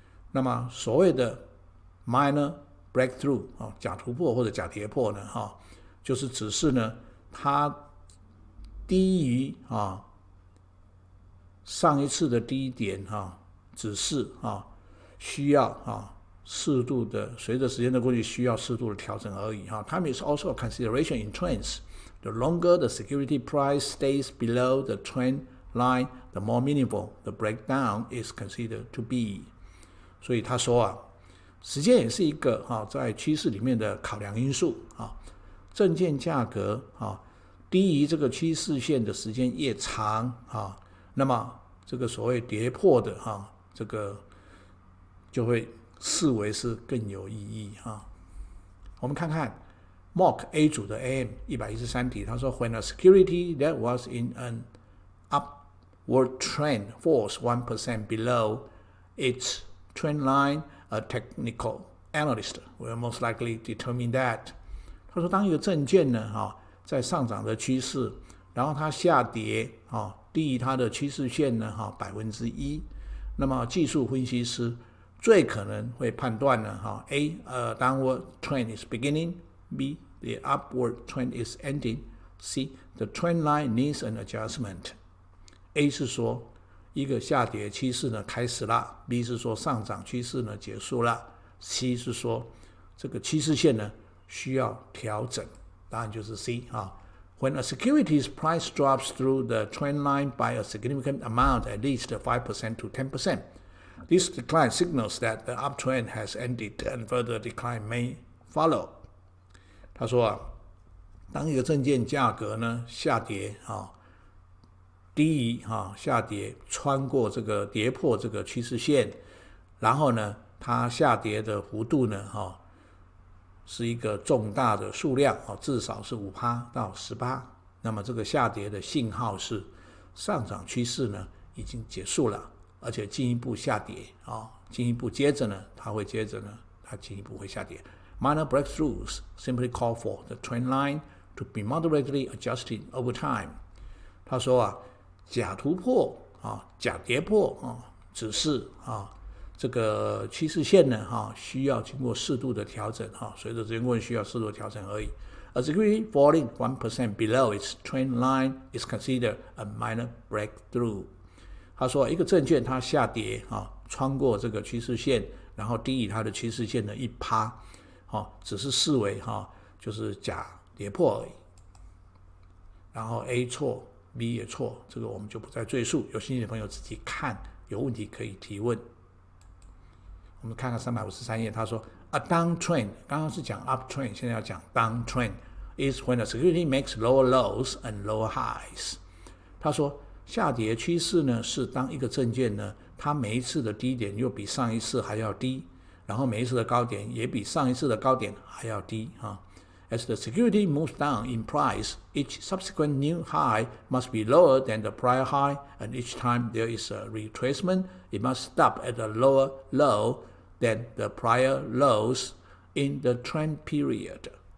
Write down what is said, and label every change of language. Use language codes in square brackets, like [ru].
[zh] 那么所谓的 minor breakthrough 假突破或者假跌破呢就是指示呢它低于上一次的低点只是需要适度的随着时间的过去需要适度的调整而已。 [en] Time is also a consideration in trends. The longer the security price stays below the trend line, the more meaningful the breakdown is considered to be. [zh] 所以他说时间也是一个在趋势里面的考量因素。证券价格低于这个趋势线的时间越长那么这个所谓跌破的这个就会视为是更有意义我们看看 Mock A 组的 AM 113题，他说 [en] When a security that was in an upward trend falls 1% below its trend line, a technical analyst will most likely determine that. [zh] 他说当一个证券呢在上涨的趋势，然后它下跌低于它的趋势线呢1%，那么技术分析师最可能会判断呢 [en] A, a downward trend is beginning, B, the upward trend is ending, C, the trend line needs an adjustment. [zh] A 是说一个下跌趋势呢开始了， B 是说上涨趋势呢结束了， C 是说这个趋势线呢需要调整，答案就是 C [en] When a security's price drops through the trend line by a significant amount, at least 5% to 10%, this decline signals that the uptrend has ended and further decline may follow. [zh] 他说当一个证券价格呢下跌低于下跌穿过这个跌破这个趋势线，然后呢它下跌的幅度呢是一个重大的数量至少是 5% 到 10%， 那么这个下跌的信号是上涨趋势呢已经结束了，而且进一步下跌进一步接着呢它进一步会下跌。 [en] Minor breakthroughs simply call for the trend line to be moderately adjusted over time. [zh] 他说假突破假跌破只是这个趋势线呢需要经过适度的调整随着时间过去需要适度的调整而已。 [en] A security falling 1% below its trend line is considered a minor breakthrough. [zh] 他说一个证券它下跌穿过这个趋势线，然后低于它的趋势线的 1%，只是视为就是假跌破而已。然后 A 错 B 也错，这个我们就不再赘述，有兴趣的朋友自己看，有问题可以提问。我们看看353页，他说 [en] A downtrend [zh] 刚刚是讲 [en] uptrend， [zh] 现在要讲 [en] downtrend is when a security makes lower lows and lower highs. [zh] 他说下跌趋势呢是当一个证券呢它每一次的低点又比上一次还要低，然后每一次的高点也比上一次的高点还要低 [en] As the security moves down in price, each subsequent new high must be lower than the prior high, and each time there is a retracement, it must stop at a lower low than the prior lows in the trend period.